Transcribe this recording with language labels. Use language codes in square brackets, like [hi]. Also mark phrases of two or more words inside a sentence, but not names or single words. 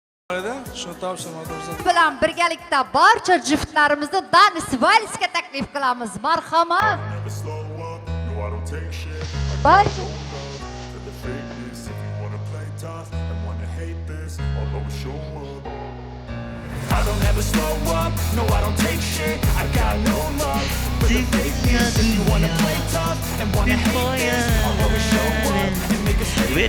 [tr] Şunu tavsiyem ederim. [uz] bilan birgalikda barcha juftlarimizni Danis Valsga taklif qilamiz. Marhamat. Barcha [en] I don't ever slow up, no I don't take shit, I got no love for the fakeness. If you wanna play tough and wanna hate this, I'll always show up and make a statement.